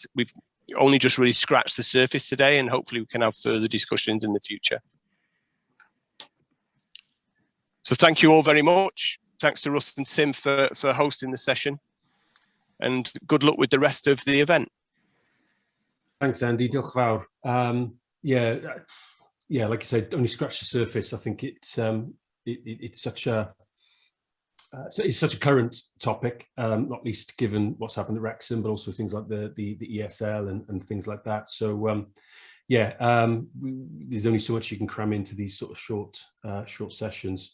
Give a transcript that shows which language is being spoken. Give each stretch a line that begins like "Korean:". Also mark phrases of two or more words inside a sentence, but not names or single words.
English: We've only just really scratched the surface today, and hopefully we can have further discussions in the future. So thank you all very much. Thanks to Russ and Tim for hosting the session, and good luck with the rest of the event. Thanks,
Welsh: Andy. Diolch fawr.
English: Yeah, like you said, only scratch the surface. I think it's such a current topic, not least given what's happened at Wrexham, but also things like the ESL and things like that. So there's only so much you can cram into these sort of short sessions.